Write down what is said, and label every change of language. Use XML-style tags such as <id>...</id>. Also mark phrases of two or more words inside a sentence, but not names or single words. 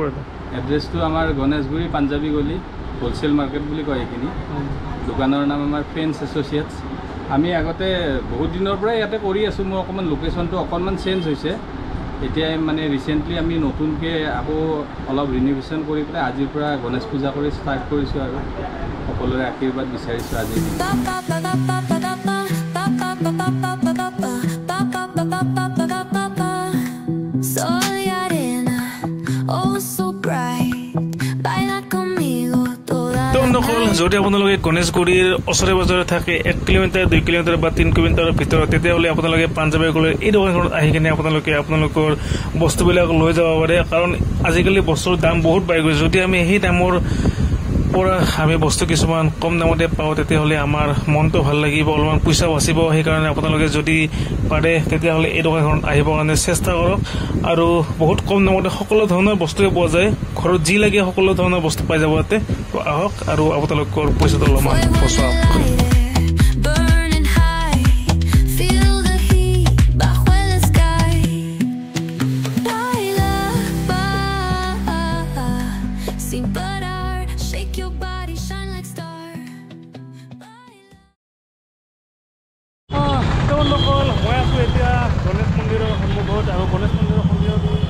<as>এড্ৰেছটো আমাৰ গণেশগুৰি পাঞ্জাবী গলি হ'লচেল মাৰ্কেট বুলি কয় এইখিনি দোকানৰ নাম আমাৰ ফ্ৰেণ্ডছ এছ'চিয়েটছ আমি আগতে বহুত দিনৰ পৰাই ইয়াতে কৰি আছোঁ মোৰ অকণমান লোকেশ্যনটো অকণমান চেঞ্জ হৈছে এতিয়া মানে ৰিচেণ্টলি আমি নতুনকৈ আকৌ অলপ ৰিন'ভেশ্যন কৰি পেলাই আজিৰ পৰা গণেশ পূজা কৰি ষ্টাৰ্ট কৰিছোঁ আৰু সকলোৰে আশীৰ্বাদ বিচাৰিছোঁ আজি</as> <es>Soy arena,</es> <en>oh so bright.</en> <es>Baila conmigo toda</es> <as>যদি আপোনালোকে গণেশগুৰিৰ ওচৰে পাজৰে থাকে 1 কিলোমিটাৰ 2 কিলোমিটাৰ বা 3 কিলোমিটাৰৰ ভিতৰত তেতিয়াহ'লে আপোনালোকে পাঞ্জাৱী গ'লে এই দোকানখনত আহি কিনে আপোনালোকে আপোনালোকৰ বস্তুবিলাক লৈ যাব পাৰে কাৰণ আজিকালি বস্তুৰ দাম বহুত বাঢ়ি গৈছে যদি আমি সেই দামৰ পৰা আমি বস্তু কিছুমান কম দামতে পাওঁ তেতিয়াহ'লে আমাৰ মনটো ভাল লাগিব অলপমান পইচা বাচিব সেইকাৰণে আপোনালোকে যদি পাৰে তেতিয়াহ'লে এই দোকানখনত আহিবৰ কাৰণে চেষ্টা কৰক আৰু বহুত কম দামতে সকলো ধৰণৰ বস্তুৱে পোৱা যায় ঘৰত যি লাগে সকলো ধৰণৰ বস্তু পাই যাব ইয়াতে তো আহক আৰু আপোনালোকৰ পইচাটো অলপমান বচাওক</as> <en>Burning high, feel the heat</en> <es>bajo el</es> <en>sky.</en> <es>Baila, sin parar,</es> <en>shake your body, shine like star.</en> <as>তেওঁলোকৰ মই আছোঁ এতিয়া গণেশ মন্দিৰৰ সন্মুখত আৰু গণেশ মন্দিৰৰ সন্মুখত</as>